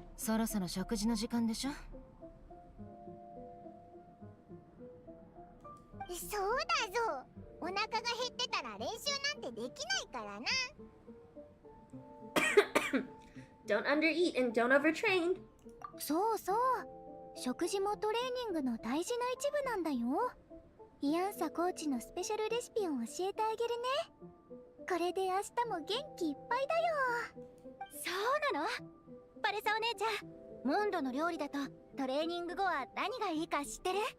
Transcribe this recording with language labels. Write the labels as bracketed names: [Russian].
[Japanese] そろそろ食事の時間でしょ。そうだぞ。お腹が減ってたら練習なんてできないからな。 [English] Don't undereat and don't overtrain. [Japanese] そうそう。食事もトレーニングの大事な一部なんだよ。イアンサコーチのスペシャルレシピを教えてあげるね。これで明日も元気いっぱいだよ。そうなの？パレサお姉ちゃん、モンドの料理だとトレーニング後は何がいいか知ってる？